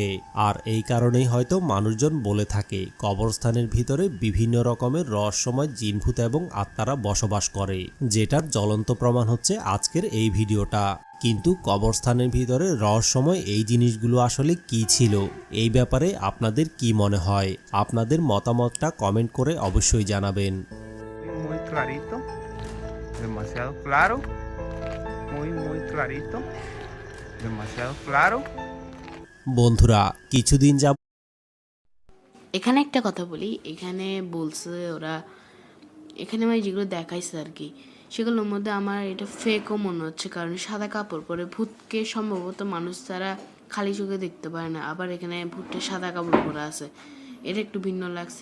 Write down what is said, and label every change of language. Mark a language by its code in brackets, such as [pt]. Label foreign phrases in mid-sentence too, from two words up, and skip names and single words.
[bn] আর এই কারণেই হয়তো মানুষজন বলে থাকে কবরস্থানের ভিতরে বিভিন্ন রকমের রহস্যময় জিনভূত এবং আত্মারা বসবাস করে, যেটার জ্বলন্ত প্রমাণ হচ্ছে আজকের এই ভিডিওটা। কিন্তু কবরস্থানের ভিতরে রহস্যময় এই জিনিসগুলো আসলে কি ছিল, এই ব্যাপারে আপনাদের কি মনে হয়? আপনাদের মতামতটা কমেন্ট করে অবশ্যই জানাবেন। [es] Muy clarito, demasiado claro, muy clarito, demasiado claro. [bn] বন্ধুরা, কিছুদিন যাব এখানে একটা কথা বলি, এখানে বলছে ওরা, এখানে আমি যেগুলো দেখাইছে আর কি, সেগুলোর মধ্যে আমার এটা ফেকও মনে হচ্ছে, কারণ সাদা কাপড় পরে ভূতকে সম্ভবত মানুষ তারা খালি চোখে দেখতে পারে না, আবার এখানে ভূতটা সাদা কাপড় পরে আছে, এটা একটু ভিন্ন লাগছে।